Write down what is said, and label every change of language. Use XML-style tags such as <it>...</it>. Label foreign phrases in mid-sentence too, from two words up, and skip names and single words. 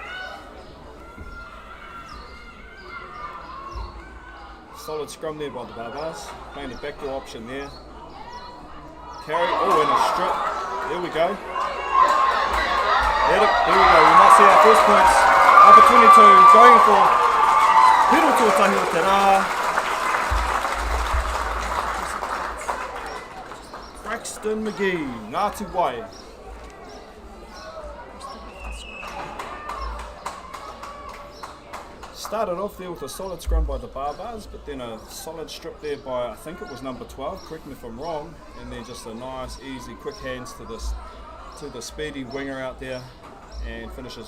<en>Solid scrum there by the Barbars, playing the backdoor option there. Carry, oh, and a strip. There we go. There we go, we might see our first points. Number 22, going for</en> <mi>Hiro Tuatahi o Te Rā.</mi> <en>Braxton McGee, Ngāti Wai. Started off there with a solid scrum by the Barbars, but then a solid strip there by, I think it was number 12, correct me if I'm wrong, and then just a nice, easy, quick hands to the speedy winger out there, and finishes.</en>